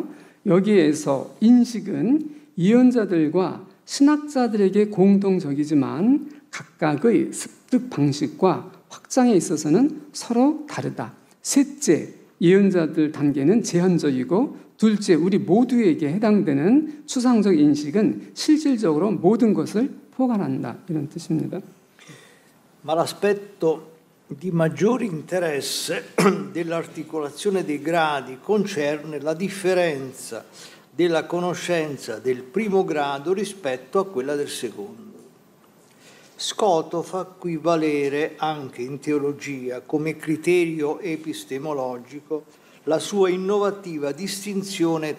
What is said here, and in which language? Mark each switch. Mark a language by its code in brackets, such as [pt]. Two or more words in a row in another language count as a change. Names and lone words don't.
[ko] 여기에서 인식은 예언자들과 신학자들에게 공통적이지만 각각의 습득 방식과 확장에 있어서는 서로 다르다. 셋째, 예언자들 단계는 제한적이고 둘째, 우리 모두에게 해당되는 추상적 인식은 실질적으로 모든 것을 포괄한다. 이런 뜻입니다. [it] Ma l'aspetto di maggiore interesse dell'articolazione dei gradi concerne la differenza della conoscenza del primo grado rispetto a quella del secondo. Scoto fa qui valere anche in teologia come criterio epistemologico la sua innovativa distinzione